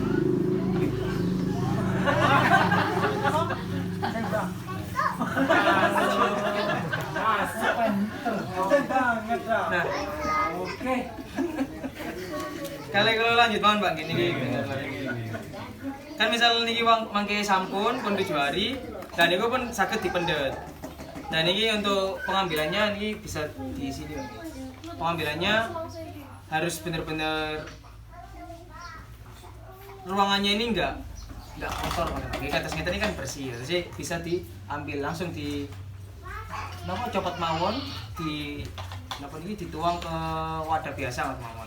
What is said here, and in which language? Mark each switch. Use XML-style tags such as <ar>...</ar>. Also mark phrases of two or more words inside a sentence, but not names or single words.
<id>Nah, oke. Kalau lanjut mohon Pak gini.</id> <jv>Kan misal niki mangke sampun pun 7 hari dan niku pun saged dipendet.</jv> <id>Nah niki untuk pengambilannya niki bisa di sini Pak. Pengambilannya harus benar-benar ruangannya ini enggak kotor Pak. Di atas ini kan bersih. Jadi bisa diambil langsung di copot mawon dituang ke wadah biasa Mas mawon.</id>